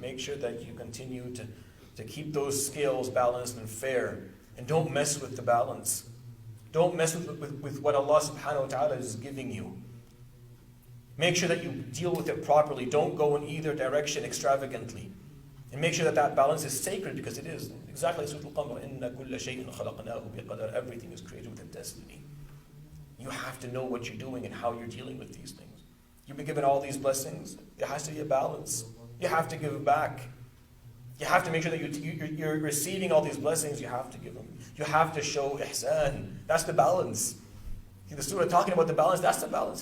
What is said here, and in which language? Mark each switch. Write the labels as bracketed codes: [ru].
[en] Make sure that you continue to keep those scales balanced and fair, and don't mess with the balance. Don't mess with what Allah subhanahu wa ta'ala is giving you. Make sure that you deal with it properly. Don't go in either direction extravagantly. And make sure that balance is sacred, because it is. [ar] Exactly Surat Al-Qamar, إِنَّ كُلَّ شَيْءٍ خَلَقْنَاهُ بِقَدَرٍ. [en] Everything is created with a destiny. You have to know what you're doing and how you're dealing with these things. You've been given all these blessings. There has to be a balance. You have to give back. You have to make sure that you're receiving all these blessings. You have to give them. You have to show ihsan. That's the balance. The surah talking about the balance, that's the balance.